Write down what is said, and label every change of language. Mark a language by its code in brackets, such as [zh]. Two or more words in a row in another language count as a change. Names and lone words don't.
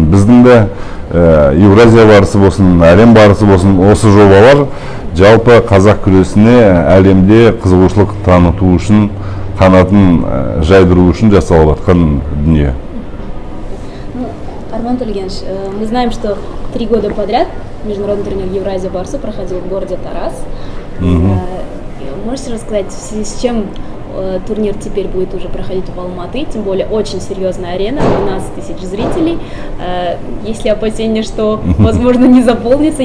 [kk] Біздің де Евразия барысы болсын, әлем барысы болсын, осы жобалар жалпы қазақ күресіне әлемде қызығушылық таныту үшін, қанатын жайдыру үшін жасалып жатқан дүние. [ru] Арман Тольгенович, мы знаем, что 3 года подряд международный турнир Евразия Барса проходил в городе Тарас. Можете рассказать, в связи с чем турнир теперь будет уже проходить в Алматы, тем более очень серьезная арена, 12 тысяч зрителей. Есть ли опасения, что, возможно, не заполнится?